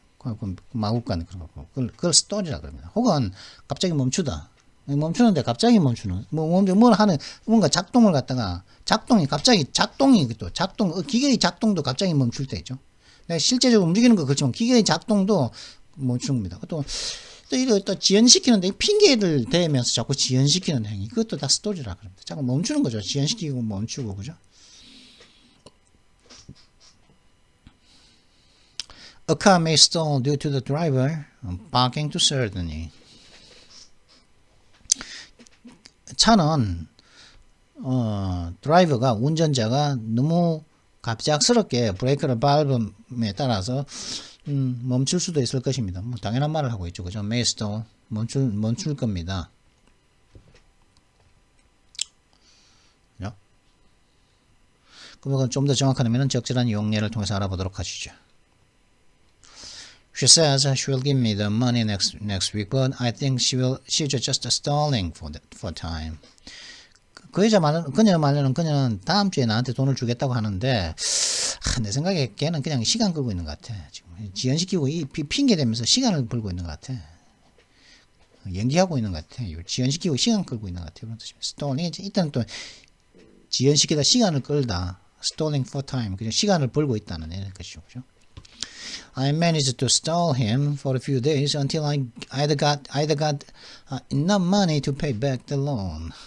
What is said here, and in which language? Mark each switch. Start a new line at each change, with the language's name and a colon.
Korean: 그 마국간 그런 거. 그걸 스토리라 그럽니다. 혹은 갑자기 멈추는데 갑자기 멈추는 뭘 하는 뭔가 작동을 갖다가 갑자기 작동이 또 기계의 작동도 갑자기 멈출 때 있죠. 실제적으로 움직이는 거 그렇지만 기계의 작동도 멈춥니다. 또 이거 또 지연시키는데 핑계를 대면서 자꾸 지연시키는 행위 그것도 다 스토리라 그럽니다. 자꾸 멈추는 거죠. 지연시키고 멈추고 그죠.
English: A car may stall due to the driver parking too suddenly.
Korean: 차는 드라이버가 운전자가 너무 갑작스럽게 브레이크를 밟음에 따라서 멈출 수도 있을 것입니다. 당연한 말을 하고 있죠. 그죠?
English: may stall
Korean: 멈출 겁니다. 그럼 좀 더 정확한 의미는 적절한 용례를 통해서 알아보도록 하시죠.
English: She says she will give me the money next week, but I think she's just stalling for time.
Korean: 그녀 말로는 그녀는 다음 주에 나한테 돈을 주겠다고 하는데 내 생각에 걔는 그냥 시간 끌고 있는 것 같아. 지금 지연시키고 핑계 대면서 시간을 벌고 있는 것 같아. 연기하고 있는 것 같아. 지연시키고 시간 끌고 있는 것 같아. 그런 뜻입니다. stalling 일단 또 지연시키다 시간을 끌다.
English: stalling for time.
Korean: 그냥 시간을 벌고 있다는 것이죠. 그죠?
English: I managed to stall him for a few days until I either got enough money to pay back the loan.